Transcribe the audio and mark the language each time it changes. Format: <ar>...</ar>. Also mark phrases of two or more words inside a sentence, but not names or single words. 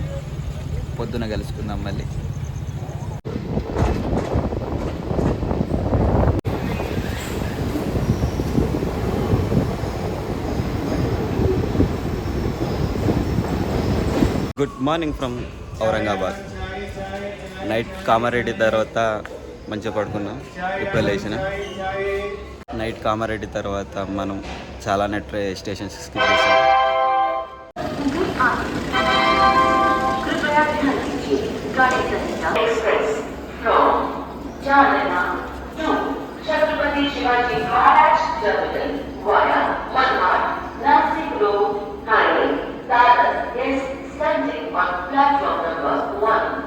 <te>పొద్దున కలుసుకుందాం మళ్ళీ.</te> <en>good morning from Aurangabad.</en> <te>నైట్ కామారెడ్డి తర్వాత మంచిగా పడుకున్నాం. ఇప్పుడు లేచిన. నైట్ కామారెడ్డి తర్వాత మనం చాలా</te> <en>stations skip</en> <te>చేసాం.</te> <en>छत्रपति शिवाजी महाराज टर्मिनल वाया मनमाड नासिक रोड हाईवे दादर is standing on platform number 1.</en>